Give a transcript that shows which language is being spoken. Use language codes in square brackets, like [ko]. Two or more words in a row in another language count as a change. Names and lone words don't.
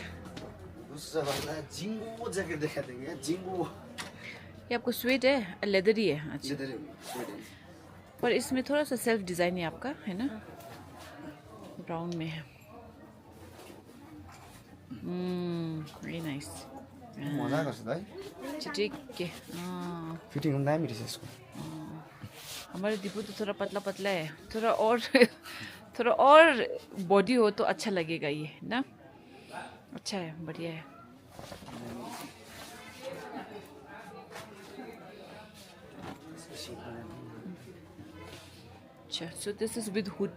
[hi] दूसरा वाला जिंगो जैकेट दिखा देंगे। जिंगो ये आपको स्वेट है, लेदर ही है। अच्छा, लेदर है। पर इसमें थोड़ा सा [en] self design [hi] है आपका, है ना? ब्राउन में है। [en] very nice. [ne] मजा गर्छ त है। [hi] ठीक है। [ne] फिटिङ पनि दामी रहेछ यसको। [hi] हमारे दीपू तो थोड़ा पतला पतला है, थोड़ा और बॉडी हो तो अच्छा लगेगा ये ना। अच्छा है, बढ़िया है। अच्छा, [en] so this is with hood.